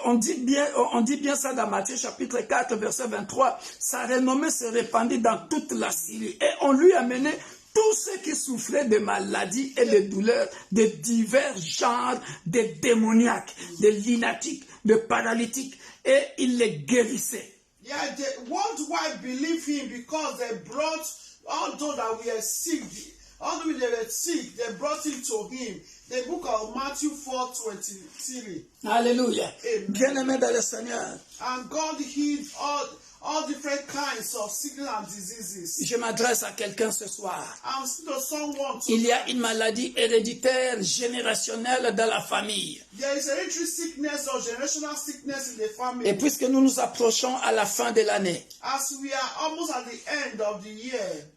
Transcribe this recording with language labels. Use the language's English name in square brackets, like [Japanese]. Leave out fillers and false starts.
[French] On dit bien ça dans Matthieu chapitre 4, verset 23. Sa renommée se répandit dans toute la Syrie. Et on lui amenait tous ceux qui souffraient de maladies et de douleurs, de divers genres, de démoniaques, de lunatiques, de paralytiques. Et il les guérissait. [English] Yeah, the worldwide believe him because they brought all those that were sick, although they were sick, they brought him to him. The book of Matthew 4:23. [French] Alléluia. [English] Amen. [French] Bien-aimé dans le Seigneur. [English] And God healed all different kinds of sickness and diseases. [French] Je m'adresse à quelqu'un ce soir. [English] I'm still someone [French] Il y a [English] tonight. [French] une maladie héréditaire, générationnelle dans la famille. [English] There is hereditary sickness or generational sickness in the family. [French] Et puisque nous nous approchons à la fin de l'année, [English] As we are almost at the end of the year,